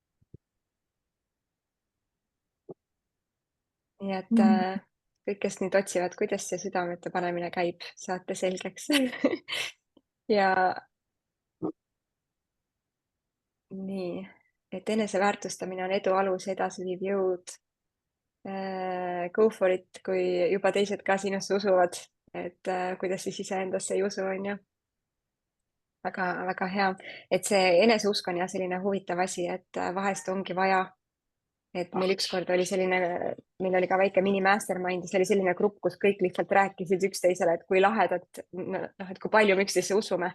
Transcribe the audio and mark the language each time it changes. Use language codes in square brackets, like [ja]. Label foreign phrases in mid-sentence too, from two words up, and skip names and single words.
[et] Nii et kõik, kes nüüd otsivad, kuidas see südamete panemine käib, saate selgeks. Ja nii, et eneseväärtustamine on edu alus, edasiviiv jõud. [en] Go for it, [et] kui juba teised ka sinusse usuvad, et kuidas siis iseendasse ei usu, on ju. Väga hea, et see eneseusk on ja selline huvitav asi, et vahest ongi vaja, et meil ükskord oli selline, meil oli ka väike mini mastermind, see oli selline grupp, kus kõik lihtsalt rääkisid üksteisele, et kui lahedad, et kui palju me üksteise usume.